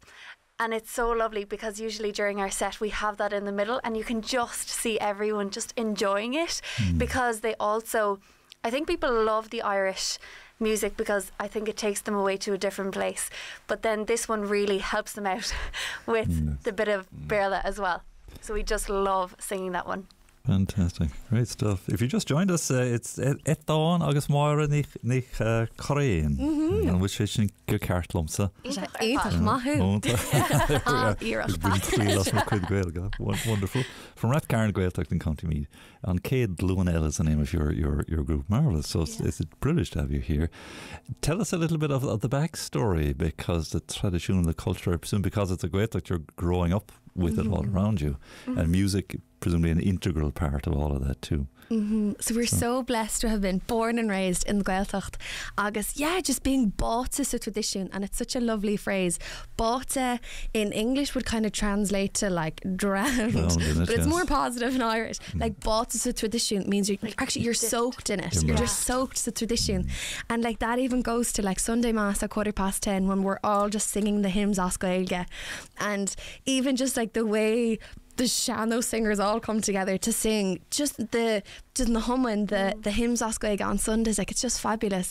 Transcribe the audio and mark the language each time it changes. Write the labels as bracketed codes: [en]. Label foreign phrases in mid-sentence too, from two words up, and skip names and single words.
[en] And it's so lovely, because usually during our set we have that in the middle, and you can just see everyone just enjoying it, because they also, I think people love the Irish music because I think it takes them away to a different place, but then this one really helps them out with the bit of Béarla as well. So we just love singing that one. Fantastic. Great stuff. If you just joined us, it's Étáin agus Máire nich Craic, and which is in go cartlumsa. Étáin Máire. Wonderful. From Rath Cairn Gaeltacht in County Meath. An Chéad Ghluin Eile is the name of your group. Marvellous. So it's a privilege to have you here. Tell us a little bit of the backstory, because the tradition and the culture, I presume because it's a Gaeltacht you're growing up with it all around you. And music, presumably an integral part of all of that too. So we're so blessed to have been born and raised in the Gaeltacht. Agus, just being [ga] báta sa [en] tradition, and it's such a lovely phrase. Báta in English would kind of translate to like drowned, but it's more positive in Irish. Like [ga] báta sa [en] tradition means you're soaked in it. You're just soaked sa tradition, and like that even goes to like Sunday Mass at 10:15 when we're all just singing the hymns [ga] as Gaeilge, [en] and even just like the way the Sean-Nós singers all come together to sing just the humming, the hymns [ga] as Gaeilge [en] on Sundays, like it's just fabulous.